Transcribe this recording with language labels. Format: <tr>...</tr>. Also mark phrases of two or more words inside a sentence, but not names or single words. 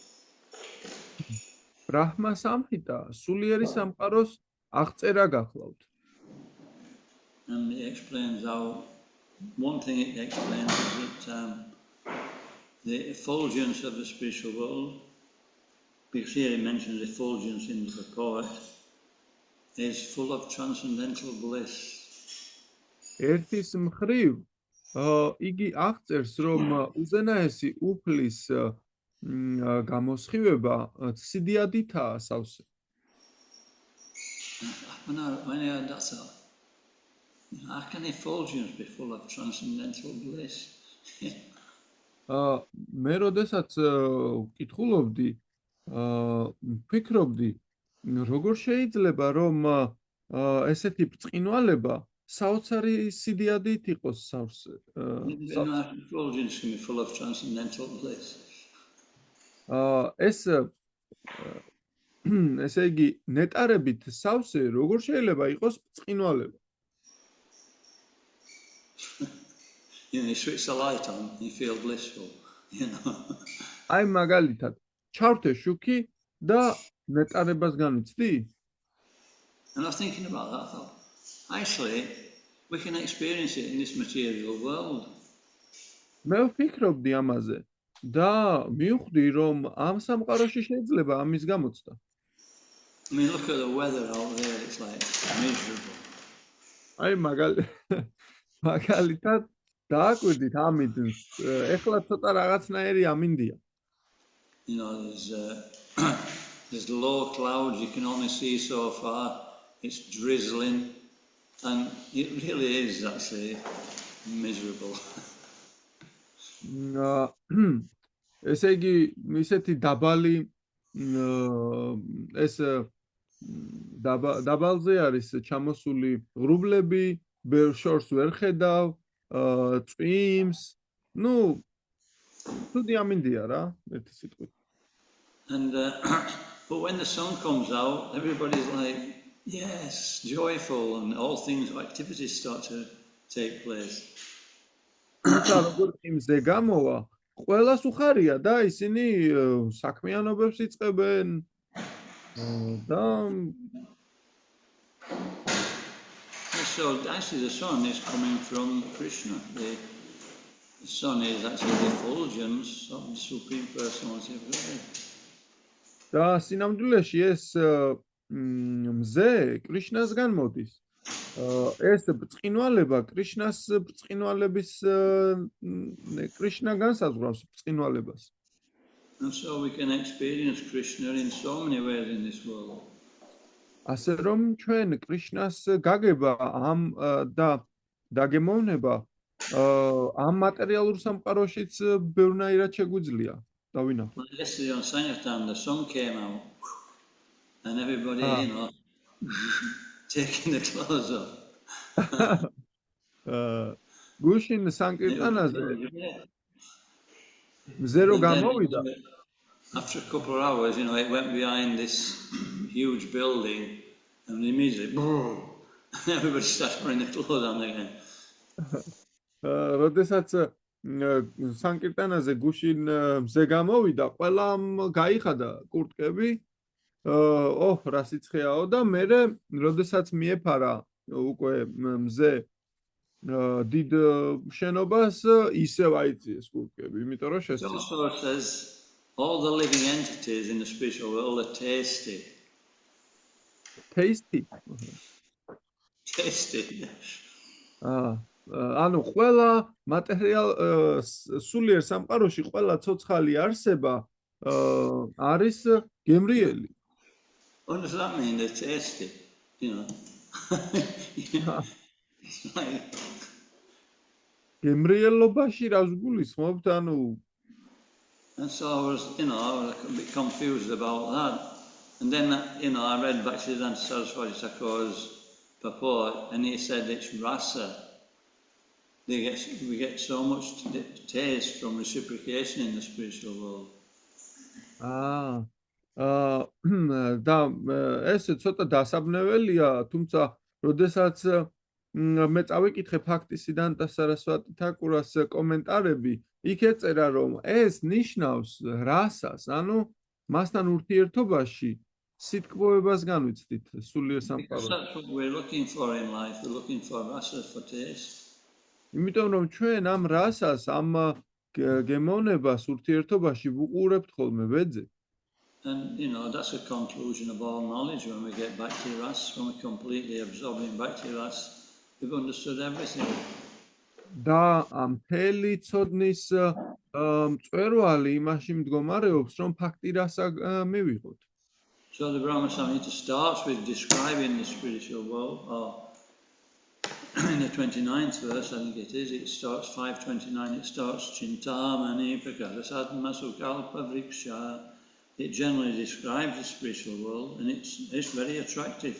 <ka>ბრაჰმა სამჰიტა სულიერი სამყაროს აღწერა გახლავთ.</ka> <en>And it explains how, one thing it explains is that the effulgence of the spiritual world, because here it mentions effulgence in the purport, is full of transcendental bliss.</en> <ka>ერთის მხრივ იგი აღწერს, რომ უზენაესი უფლის გამოსხივება სიდიადითაა სავსე.</ka> <en>When I heard that, I thought, how can effulgence be full of transcendental bliss?</en> <ka>მე როდესაც ვკითხულობდი, ვფიქრობდი, როგორ შეიძლება რომ ესეთი ბრწყინვალება საოცარი სიდიადით იყოს სავსე.</ka> <en>Effulgence can be full of transcendental bliss.</en> <ka>ესე იგი ნეტარებით სავსე როგორ შეიძლება იყოს ბრწყინვალება?</ka> <en>You switch the light on, you feel blissful, you know.</en> <ka>აი მაგალითად, ჩავრთე შუქი და ნეტარებას განვიცდი?</ka> <en>And I was thinking about that, I thought, actually, we can experience it in this material world.</en> <ka>მე ვფიქრობდი ამაზე და მივხვდი, რომ ამ სამყაროში შეიძლება ამის გამოცდა.</ka> <en>I mean, look at the weather out there, it's like miserable.</en> <ka>აი მაგალითად დააკვირდით ამინდს, ეხლა ცოტა რაღაცნაირი ამინდია.</ka> <en>You know, there's low clouds, you can only see so far, it's drizzling, and it really is actually miserable.</en> <ka>ესე იგი, ისეთი დაბალი ეს დაბალზე არის ჩამოსული ღრუბლები, ბევრ შორს ვერ ხედავ, წვიმს, ну, ცუდი ამინდია რა, ერთი სიტყვით.</ka> <en>And but when the sun comes out, everybody's like, yes, joyful, and all things, activities start to take place.</en> <ka>თუმცა როგორ წვიმზე გამოვა, ყველას უხარია და ისინი საქმიანობებს იწყებენ და</ka> <en>So actually the sun is coming from Krishna. The sun is actually the effulgence of the Supreme Personality of Godhead.</en> <ka>და სინამდვილეში ეს მზე კრიშნასგან მოდის. ეს ბრწყინვალება კრიშნას ბრწყინვალების კრიშნა განსაზღვრავს ბრწყინვალებას.</ka> <en>And so we can experience Krishna in so many ways in this world.</en> <ka>ასე რომ ჩვენ კრიშნას გაგება ამ და დაგემოვნება ამ მატერიალურ სამყაროშიც ბევრნაირად შეგვიძლია დავინახოთ.</ka> <en>Like yesterday on Sankirtan, the sun came out, and everybody, you know, taking the clothes off.</en> <ka>გუშინ სანკირტანაზე მზე რო გამოვიდა.</ka> <en>After a couple of hours, you know, it went behind this huge building, and immediately, boom, everybody starts putting the clothes on again.</en> <ka>როდესაც სანკირტანაზე გუშინ მზე გამოვიდა, ყველამ გაიხადა კურტკები. რა სიცხეაო და მერე, როდესაც მიეფარა უკვე მზე დიდ შენობას, ისევ აიწიეს კურტკები, იმიტომ რომ</ka> <en>It</en> <ka>შესწირა.</ka> <en>also says all the living entities in the spiritual world are tasty. Tasty. Tasty.</en> <ka>ანუ ყველა მატერიალ სულიერ სამყაროში ყველა ცოცხალი არსება არის გემრიელი.</ka> <en>What does that mean? They're tasty, you know. It's like,</en> <ka>გემრიელობაში რას გულისხმობთ? ანუ</ka> <en>and so I was a bit confused about that. And then, I read Bhaktivedanta Saraswati Thakur's purport, and he said it's rasa. We get so much taste from reciprocation in the spiritual world.</en> <ka>და ეს ცოტა დასაბნეველია, თუმცა როდესაც მე წავიკითხე ფაქტისიდანტა სარასვატი თაკურას კომენტარები, იქ ეწერა რომ ეს ნიშნავს რასას, ანუ მასთან ურთიერთობაში სიტყვოებას განვიცდით სულიერ</ka> <en>Because</en> <ka>სამყაროში.</ka> <en>that's what we're looking for in life. We're looking for rasa, for taste.</en> <ka>იმიტომ რომ ჩვენ ამ რასას, ამ გემოვნებას ურთიერთობაში ვუყურებთ ხოლმე ვეძებ.</ka> <en>And, that's a conclusion of all knowledge when we get Bhakti Ras, when we're completely absorbed in Bhakti Ras, we've understood everything.</en> <ka>და ამ მთელი ცოდნის მწვერვალი იმაში მდგომარეობს, რომ ფაქტი რასა მივიღოთ.</ka> <en>So the Brahma Samhita starts with describing the spiritual world, or in the 29th verse, I think it starts 529, it starts</en> <sa>चिन्तामणि प्रकरसद्म सुकल्प वृक्ष.</sa> <en>It generally describes the spiritual world, and it's very attractive.</en>